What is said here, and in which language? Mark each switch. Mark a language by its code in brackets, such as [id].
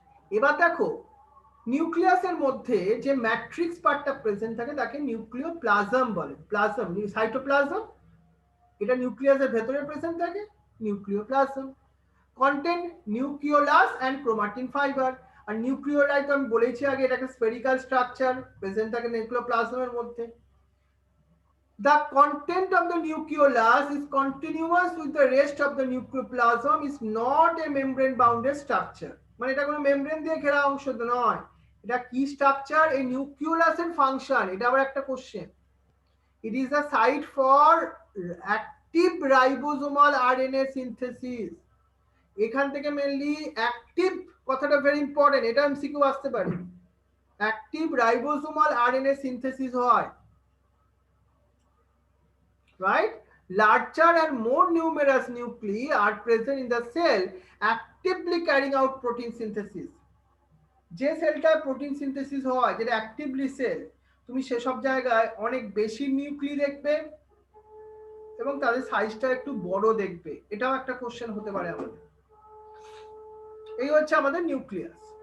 [bn] এবার দেখো নিউক্লিয়াসের মধ্যে যে ম্যাট্রিক্স পার্টটা প্রেজেন্ট থাকে তাকে নিউক্লিওপ্লাজম বলে। প্লাজম সাইটোপ্লাজম, এটা নিউক্লিয়াসের ভেতরে প্রেজেন্ট থাকে, nucleoplasm. [en] Content nucleolus and chromatin fibre. [bn] আর nucleolus আমি বলেছি আগে, এটা একটা স্ফেরিক্যাল স্ট্রাকচার, প্রেজেন্ট থাকে নিউক্লিওপ্লাজমের মধ্যে। [en] The content of the nucleolus is continuous with the rest of the nucleoplasm, is not a membrane bounded structure. [bn] মানে এটা কোনো মেমব্রেন দিয়ে ঘেরা অংশ নয়, এটা কি স্ট্রাকচার? এই নিউক্লিওলাসের ফাংশন, এটা আবার একটা question. [en] It is a site for active ribosomal RNA synthesis. [bn] এখান থেকে মেইনলি অ্যাক্টিভ কথাটা [en] very important, [bn] এটা এমসিকিউ আসতে পারে। অ্যাক্টিভ রাইবোসোমাল আরএনএ সিনথেসিস হয়, [en] right? Larger and more numerous nuclei are present in the cell, actively carrying out protein synthesis. [bn] যে সেলটায় protein synthesis হয়, যেটা অ্যাক্টিভলি সেল, তুমি সেসব জায়গায় অনেক বেশি নিউক্লি দেখবে এবং তাদের সাইজটা একটু বড় দেখবে। এটাও একটা কোশ্চেন হতে পারে আমাদের। এই হচ্ছে আমাদের নিউক্লিয়াস।